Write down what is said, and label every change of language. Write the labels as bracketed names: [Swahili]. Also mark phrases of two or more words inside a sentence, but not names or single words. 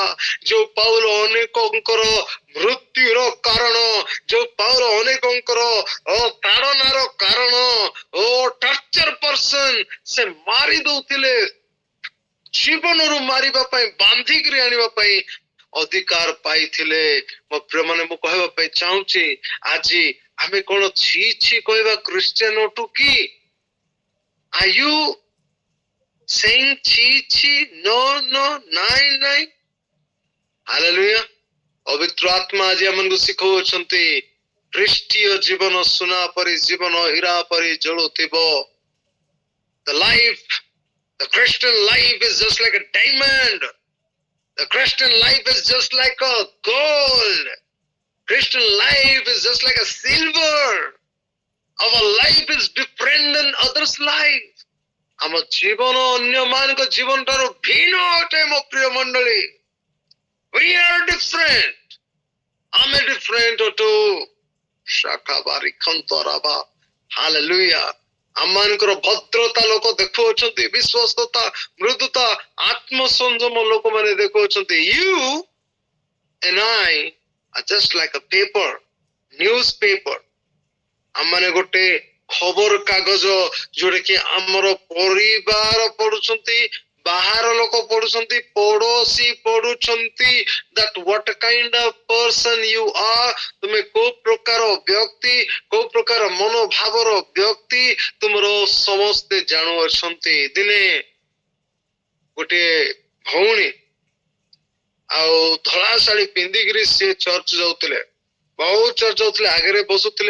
[Odia] ଯୋଉ ପାଉଲ ଅନେକଙ୍କର ମୃତ୍ୟୁର କାରଣ, ଯୋଉ ପାଉଲ ଅନେକଙ୍କର ତାଡ଼ନାର କାରଣ, [English] torture person, [Odia] ସେ ମାରି ଦଉଥିଲେ, ଜୀବନରୁ ମାରିବା ପାଇଁ, ବାନ୍ଧିକିରି ଆଣିବା ପାଇଁ ଅଧିକାର ପାଇଥିଲେ। ମୋ ପ୍ରିୟ ମାନେ, ମୁଁ କହିବା ପାଇଁ ଚାହୁଁଛି, ଆଜି ଆମେ କଣ ଛି ଛି କହିବା ଖ୍ରୀଷ୍ଟିଆନ ଅଟୁ କି? [English] Are you saying [Odia] ଛି ଛି? [English] No, no, [Odia] ନାଇଁ ନାଇଁ। ହାଲେଲୁୟା। ପବିତ୍ର ଆତ୍ମା ଆଜି ଆମକୁ ଶିଖଉଛନ୍ତି, ଖ୍ରୀଷ୍ଟୀୟ ଜୀବନ ସୁନା ପରି, ଜୀବନ ହୀରା ପରି ଜଳୁଥିବ। [English] The life, the Christian life is just like a diamond. The Christian life is just like a gold. Christian life is just like a silver. Our life is different than others' life. [Odia] ଆମ ଜୀବନ ଅନ୍ୟ ମାନଙ୍କ ଜୀବନ ଠାରୁ ଭିନ୍ନ ଅଟେ। ମୋ ପ୍ରିୟ ମଣ୍ଡଳୀ, [English] we are different. [Odia] ଆମେ different ଅଟୁ। ଶାଖାବାରି ଖନ୍ତରାବା। ହାଲେଲୁୟା। ଆମମାନଙ୍କର ଭଦ୍ରତା ଲୋକ ଦେଖୁଅଛନ୍ତି, ବିଶ୍ୱସ୍ତତା, ମୃଦୁତା, ଆତ୍ମସଂଯମ ଲୋକମାନେ ଦେଖୁଅଛନ୍ତି। [English] You and I are just like a paper, newspaper. [Odia] ଆମମାନେ ଗୋଟେ ଖବର କାଗଜ, ଯୋଉଟା କି ଆମର ପରିବାର ପଢୁଛନ୍ତି, ବାହାର ଲୋକ ପଢୁଛନ୍ତି, ପଡୋଶୀ ପଢୁଛନ୍ତି, [English] that what kind of person you are, [Odia] ତୁମେ କୋଉ ପ୍ରକାର ବ୍ୟକ୍ତି, କୋଉ ପ୍ରକାର ମନୋଭାବର ବ୍ୟକ୍ତି, ତୁମର ସମସ୍ତେ ଜାଣୁଅଛନ୍ତି। ଦିନେ ଗୋଟିଏ ଭଉଣୀ ଆଉ ଧଳା ଶାଢୀ ପିନ୍ଧିକିରି ସେ ଚର୍ଚ୍ଚ ଯାଉଥିଲେ, ବହୁତ ଚର୍ଚ୍ଚ ଯାଉଥିଲେ, ଆଗରେ ବସୁଥିଲେ।